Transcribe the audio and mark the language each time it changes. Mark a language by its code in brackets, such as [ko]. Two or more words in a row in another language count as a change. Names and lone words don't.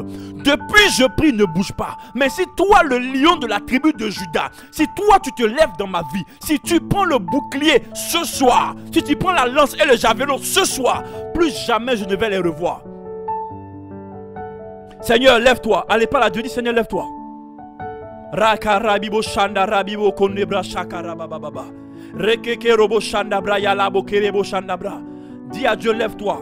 [fr] Depuis je prie, ne bouge pas. Mais si toi, le lion de la tribu de Juda, si toi tu te lèves dans ma vie, si tu prends le bouclier ce soir, si tu prends la lance et le javelot ce soir, plus jamais je ne vais les revoir. Seigneur, lève-toi. Allez, parle à Dieu, dis Seigneur, lève-toi. Rakarabibo shanda rabibo konebra shakarabababa. Rekeke robo shanda bra yalabo kerebo shanda bra. Dis à Dieu, lève-toi.